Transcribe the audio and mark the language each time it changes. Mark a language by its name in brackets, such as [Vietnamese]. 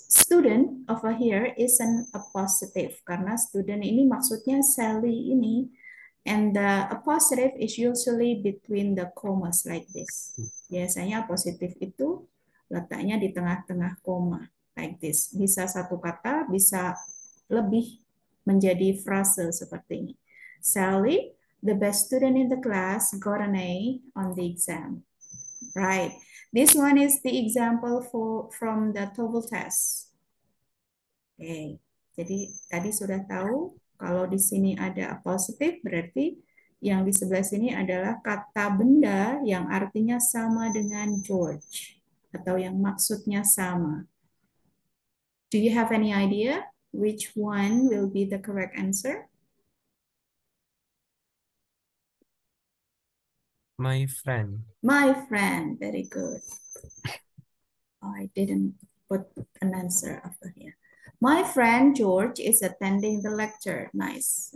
[English] student over here isn't a positive [Indonesian] karena student ini maksudnya Sally ini, [English] and the apostrophe is usually between the commas like this. [Indonesian] Biasanya positif itu letaknya di tengah-tengah koma [English] like this. [Indonesian] Bisa satu kata, bisa lebih menjadi frase seperti ini. [English] Sally, the best student in the class, got an A on the exam. Right. This one is the example from the TOEFL test. [Indonesian] Oke. Jadi tadi sudah tahu kalau di sini ada positif berarti yang di sebelah sini adalah kata benda yang artinya sama dengan George atau yang maksudnya sama. [English] Do you have any idea which one will be the correct answer? My friend. My friend, very good. Oh, I didn't put an answer over here. My friend George is attending the lecture. Nice.